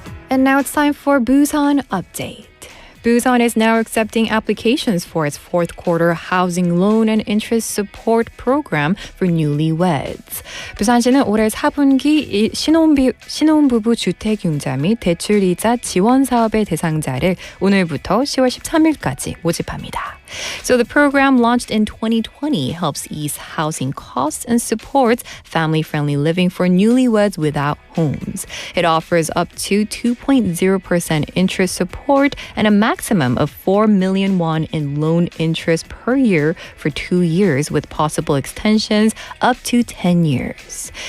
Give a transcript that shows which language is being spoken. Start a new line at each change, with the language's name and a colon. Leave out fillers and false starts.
English: And now it's time for Busan Update. Busan is now accepting applications for its fourth quarter housing loan and interest support program for newlyweds.
Korean: 부산시는 올해 4분기 신혼부부 주택융자 및 대출이자 지원사업의 대상자를 오늘부터 10월 13일까지 모집합니다.
English: So the program launched in 2020 helps ease housing costs and supports family-friendly living for newlyweds without homes. It offers up to 2.0% interest support and a maximum of 4 million won in loan interest per year for 2 years with possible extensions up to 10 years.